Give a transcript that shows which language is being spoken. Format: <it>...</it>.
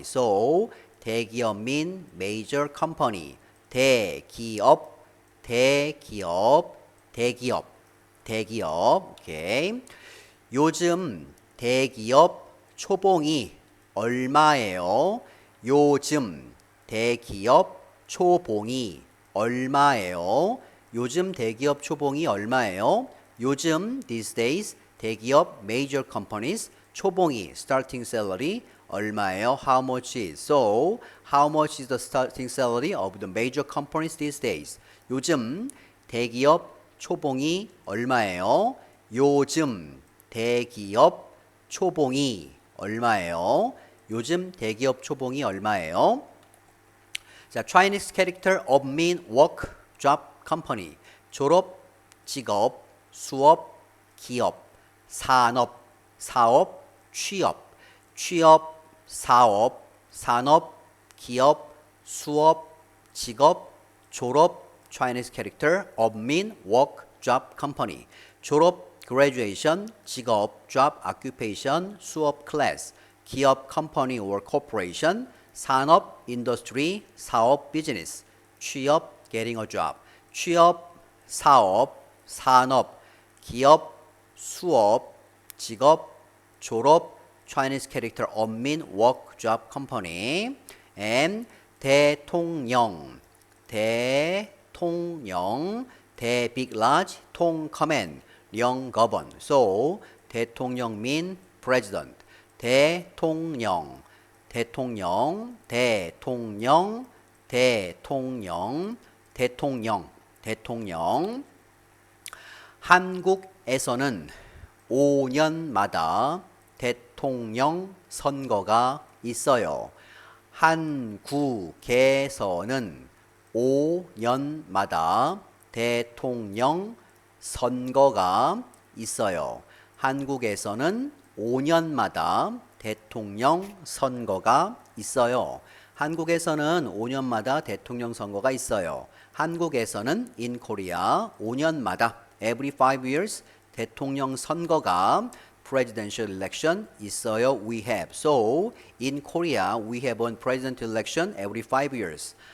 <en>So 대기업 mean major company. 대기업</en> <ko>대기업, 대기업, 대기업. 오케이. 요즘 대기업 초봉이 얼마예요? 요즘 대기업 초봉이 얼마예요? 요즘 대기업 초봉이 얼마예요?</ko> <en>요즘 these days 대기업 major companies 초봉이 starting salary</en> <ko>얼마예요?</ko> <en>How much is? So, how much is the starting salary of the major companies these days?</en> <ko>요즘 대기업 초봉이 얼마예요? 요즘 대기업 초봉이 얼마예요? 요즘 대기업 초봉이 얼마예요?</ko> <en>자, Chinese character of mean work, job, company.</en> <ko>졸업, 직업, 수업, 기업, 산업, 사업, 취업, 취업, 사업, 산업, 기업, 수업, 직업, 졸업,</ko> <en>Chinese character of mean work, job, company.</en> <ko>졸업, graduation, 직업, job, occupation, 수업, class, 기업, company or corporation, 산업, industry, 사업, business, 취업, getting a job, 취업, 사업, 산업, 기업, 수업, 직업,</ko> <en>졸업, Chinese character of mean work, job, company, and 대통령, 대통령, 대 big large, 통 command, 령 govern. So 대통령 mean president.</en> <ko>대통령, 대통령, 대통령, 대통령, 대통령, 대통령. 한국에서는 5년마다 대통령 선거가 있어요. 한국에서는 5년마다 대통령 선거가 있어요. 한국에서는 5년마다 대통령 선거가 있어요. 한국에서는 5년마다 대통령 선거가 있어요. 한국에서는</ko> <en>in Korea 5년마다 every 5 years 대통령</en> <ko>선거가</ko> <en>presidential election</en> <ko>있어요.</ko> <en>We have. So in Korea we have one presidential election every 5 years.</en>